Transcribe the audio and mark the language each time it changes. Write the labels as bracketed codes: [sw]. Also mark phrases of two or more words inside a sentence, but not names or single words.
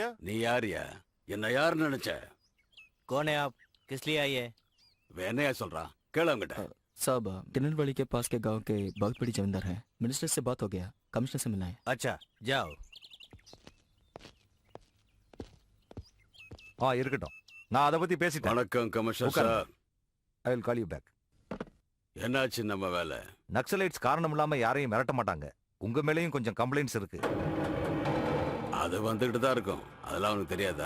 [ta] நீ யாரியா? என்ன யாருன்னு நினைச்ச? [hi] कौन है आप? किस लिए आई है? [ta] வேணையா சொல்றான், கேளு அவங்கிட்ட. [hi] साहब, तिरुनेलवेली के पास के गांव के बहुत बड़ी जमींदार है. मिनिस्टर से बात हो गया, कमिश्नर से मिलना है. अच्छा जाओ. [ta] இருக்கட்டும், நான் அதை பத்தி பேசிட்டேன். வணக்கம் கமிஷனர் உட்காருங்க. சார். [en] I will call you back. [ta] என்னாச்சு நம்ம வேலை? நக்சலைட்ஸ் காரணம் இல்லாம யாரையும் மிரட்ட மாட்டாங்க. உங்க மேலேயும் கொஞ்சம் கம்ப்ளைண்ட்ஸ் இருக்கு. அது வந்துகிட்டு தான் இருக்கும், அதெல்லாம் உனக்கு தெரியாதா?